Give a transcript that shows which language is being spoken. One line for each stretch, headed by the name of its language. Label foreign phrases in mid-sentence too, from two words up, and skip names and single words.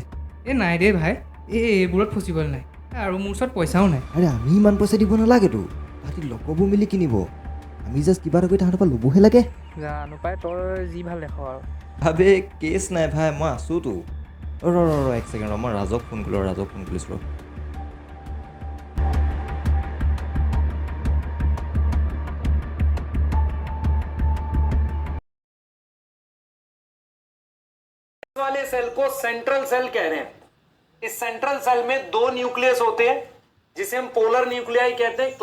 Assamese: নাই দেই ভাই, এইবোৰত ফচিবলৈ নাই। আৰু মোৰ ওচৰত পইচাও নাই। আৰে আমি ইমান পইচা দিব নালাগেতো, তাহাঁতি লগৰবোৰ মিলি কিনিব। আমি জাষ্ট কিবা এটা কৰি তাহাঁতৰ পৰা ল'বহে লাগে। জানো পাই, তই যি ভাল দেখ আৰু। আবে কেছ নাই ভাই, মই আছোঁতো। ৰ এক ছেকেণ্ড মই ৰাজক ফোন কৰিছোঁ ৰ।
Hindi: वाले सेल को
English: central cell
Hindi: कह रहे हैं। इस
English: central cell
Hindi: में 2 न्यूक्लियस होते हैं जिसे हम
English: polar nuclei
Hindi: कहते हैं।